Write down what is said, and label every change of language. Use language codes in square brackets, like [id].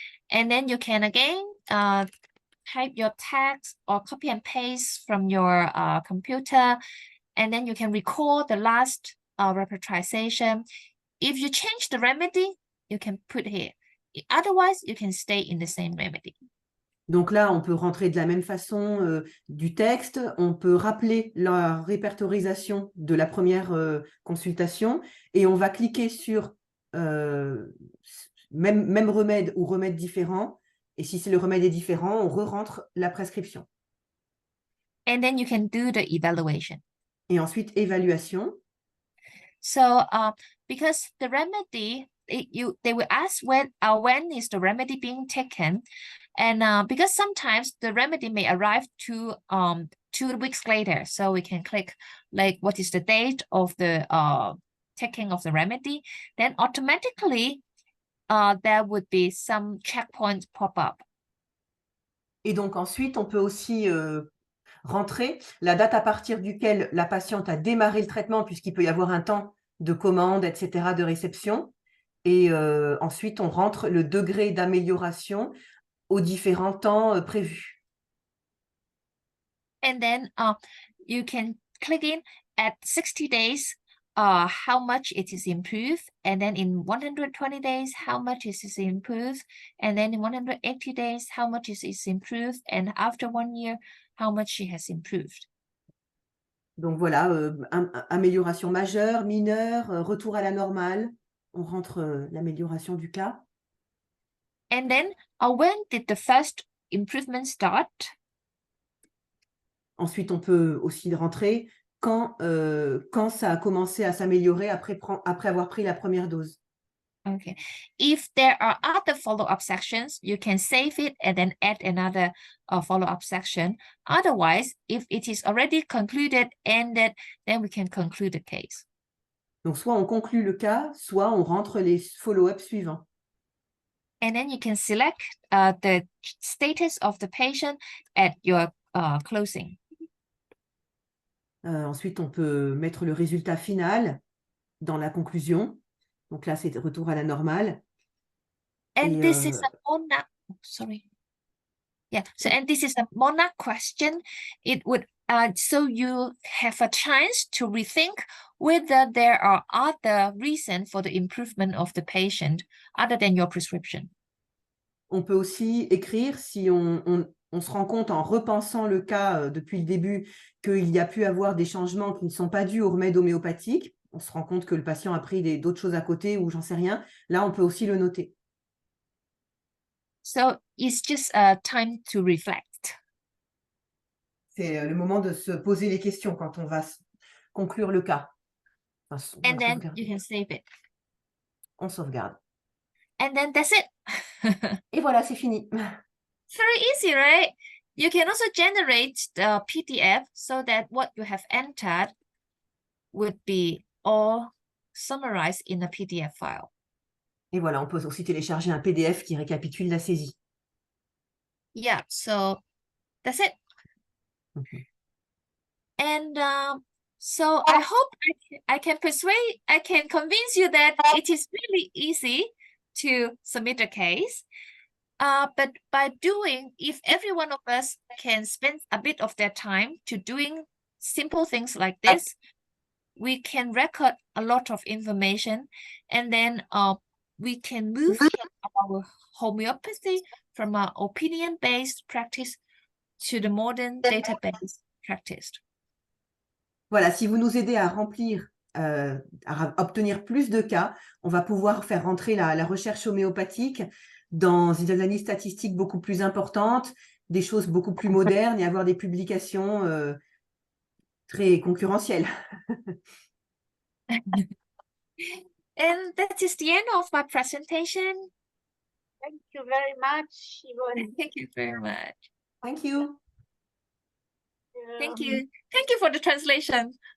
[en] And then you can again type your text or copy and paste from your computer, and then you can record the last repetization. If you change the remedy, you can put here. Otherwise, you can stay in the same remedy. [fr] Donc là, on peut rentrer de la même façon du texte. On peut rappeler la répertorisation de la première consultation et on va cliquer sur même remède ou remède différent. Et si le remède est différent, on re-rentre la prescription. [en] And then you can do the evaluation. [fr] Et ensuite, évaluation. [en] So because the remedy, they will ask when is the remedy being taken, and because sometimes the remedy may arrive 2 weeks later, so we can click like what is the date of the taking of the remedy, then automatically there would be some checkpoints pop up. [fr] Et donc ensuite, on peut aussi rentrer la date à partir duquel la patiente a démarré le traitement, puisqu'il peut y avoir un temps de commande, etc., de réception. Et ensuite, on rentre le degré d'amélioration aux différents temps prévus. [en] And then you can click in at 60 days how much it is improved, and then in 120 days, how much it is improved, and then in 180 days, how much it is improved, and after 1 year, how much she has improved. [fr] Donc voilà, amélioration majeure, mineure, retour à la normale. On rentre l'amélioration du cas. [en] And then, when did the first improvement start? [fr] Ensuite, on peut aussi rentrer quand ça a commencé à s'améliorer après avoir pris la première dose. [en] Okay. If there are other follow-up sections, you can save it and then add another follow-up section. Otherwise, if it is already concluded, ended, then we can conclude the case. [fr] Donc, soit on conclut le cas, soit on rentre les follow-up suivants. [en] And then you can select the status of the patient at your closing. [fr] Ensuite, on peut mettre le résultat final dans la conclusion. Donc là, c'est retour à la normale. [en] And this is a MONARCH, sorry. Yeah, so and this is a MONARCH question. It would so you have a chance to rethink whether there are other reasons for the improvement of the patient other than your prescription. [fr] On peut aussi écrire si on se rend compte en repensant le cas depuis le début qu'il y a pu avoir des changements qui ne sont pas dus au remède homéopathique. On se rend compte que le patient a pris d'autres choses à côté ou j'en sais rien. Là, on peut aussi le noter. [en] So it's just time to reflect. [fr] C'est le moment de se poser les questions quand on va conclure le cas. Enfin, [en] And then you can save it. [fr] On sauvegarde. [en] And then that's it. [fr] Et voilà, c'est fini. [en] Very easy, right? You can also generate the PDF so that what you have entered would be all summarized in a PDF file. Et voilà, on peut aussi télécharger un PDF qui récapitule la saisie. Yeah, so that's it. Okay. And so I hope I can convince you that it is really easy to submit a case. But by doing, if every one of us can spend a bit of their time to doing simple things like this, we can record a lot of information, and then we can move our homeopathy from our opinion-based practice to the modern database practice. [fr] Voilà, si vous nous aidez à remplir, à obtenir plus de cas, on va pouvoir faire rentrer la recherche homéopathique dans une analyse statistique beaucoup plus importante, des choses beaucoup plus modernes et avoir des publications très concurrentielles. [en] And that is the end of my presentation. Thank you very much, Yvonne. Thank you very much. Thank you. Thank you. Thank you for the translation.